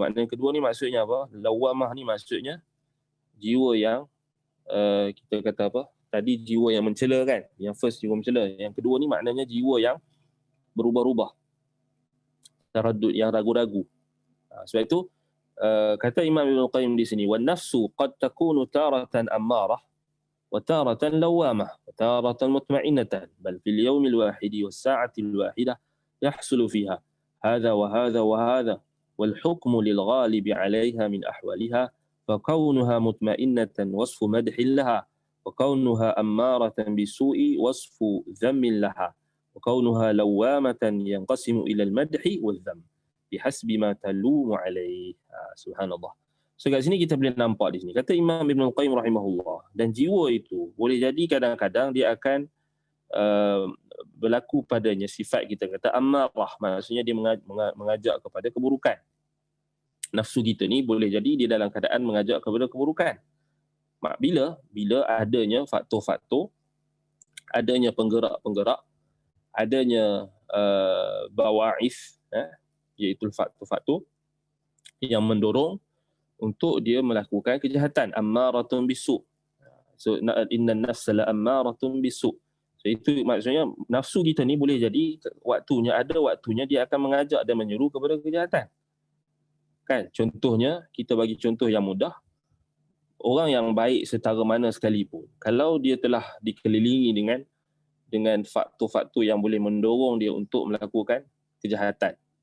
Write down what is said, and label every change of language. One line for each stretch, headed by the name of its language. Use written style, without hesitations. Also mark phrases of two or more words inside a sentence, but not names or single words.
Malay: Makna yang kedua ni maksudnya apa? Lawamah ni maksudnya jiwa yang kita kata apa? Tadi jiwa yang mencela kan? Yang first jiwa mencela. Yang kedua ni maknanya jiwa yang berubah-ubah. Taraddud, yang ragu-ragu. Sebab itu kata Imam Ibn Qayyim di sini,
Arabic: والنفس قد تكون تارة أمارة وتارة لوامة وتارة مطمئنة بل في اليوم الواحد والساعة الواحدة يحصل فيها هذا وهذا وهذا والحكم للغالب عليها من أحوالها فكونها مطمئنة وصف مدح لها وكونها أمارة بالسوء وصف ذم لها وكونها لوامة ينقسم إلى المدح والذم بحسب ما تلوم عليه.
Malay: Subhanallah. So kat sini kita boleh nampak di sini. Kata Imam Ibn Qayyim rahimahullah, dan jiwa itu boleh jadi kadang-kadang dia akan berlaku padanya sifat kita kata ammarah, maksudnya dia mengajak kepada keburukan. Nafsu kita ni boleh jadi dia dalam keadaan mengajak kepada keburukan. Bila adanya faktor-faktor, adanya penggerak-penggerak, adanya bawa'if, iaitu faktor-faktor yang mendorong untuk dia melakukan kejahatan.
Arabic: أمارة بالسوء'. So إن النفس لأمارة بالسوء'.
Malay: So itu maksudnya nafsu kita ni boleh jadi ada waktunya dia akan mengajak dan menyeru kepada kejahatan. Kan? Contohnya, kita bagi contoh yang mudah. Orang yang baik setara mana sekalipun, kalau dia telah dikelilingi dengan faktor-faktor yang boleh mendorong dia untuk melakukan kejahatan.